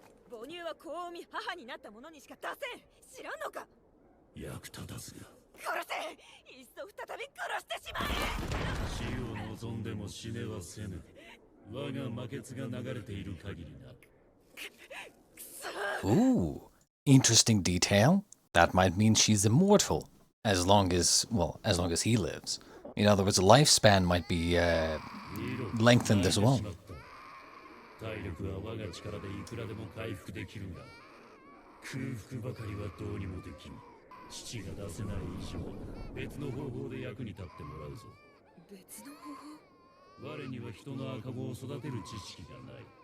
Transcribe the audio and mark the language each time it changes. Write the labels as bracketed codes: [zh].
[ja] 母乳は子を産み母になった者にしか出せん。知らんのか。役立たずが。殺せ。いっそ再び殺してしまえ。死を望んでも死ねはせぬ。我が魔血が流れている限りな。 [en] Ooh, interesting detail. That might mean she's immortal, as long as he lives. In other words, lifespan might be lengthened as well. [ja] 体力は我が力でいくらでも回復できるが、空腹ばかりはどうにもできん。父が出せない以上、別の方法で役に立ってもらうぞ。別の方法？我には人の赤子を育てる知識がない。